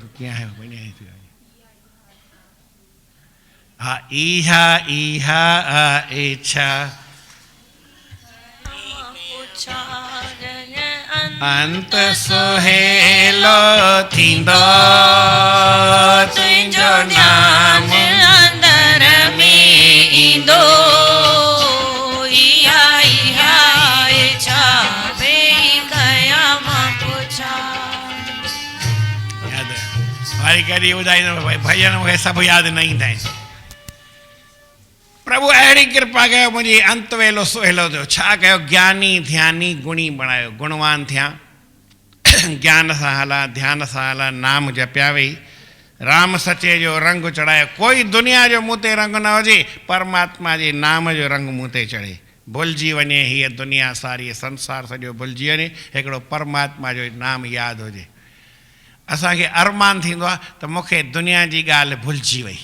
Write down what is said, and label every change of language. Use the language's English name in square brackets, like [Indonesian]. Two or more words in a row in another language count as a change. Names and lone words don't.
[Sindhi] कीअं आहे हा, इहा इहा इच्छा अंत सुहेलो थींदो, तुंहिंजो नाम अंदर में ईंदो, इहा इहा इच्छा भई कया मां पुछा। यादि वरी कॾहिं ॿुधाईंदो भई भॼन मूंखे सभु यादि न ईंदा आहिनि। प्रभु अहिड़ी कृपा कयो, मुंहिंजी अंत वेलो सुहेलो थियो। छा कयो? ज्ञानी ध्यानी गुणी बणायो, गुणवान थिया, ज्ञान सां हला, ध्यान सां हला, नाम जपिया वेई, राम सचे जो रंग चढ़ायो। कोई दुनिया जो मूं ते रंग न हुजे, परमात्मा जे नाम जो रंग मूं ते चढ़े। भुलिजी वञे हीअ दुनिया सारी, संसार सॼो भुलिजी वञे, हिकिड़ो परमात्मा जो नाम यादि हुजे। असांखे अरमान थींदो आहे त मूंखे दुनिया जी ॻाल्हि भुलिजी वई।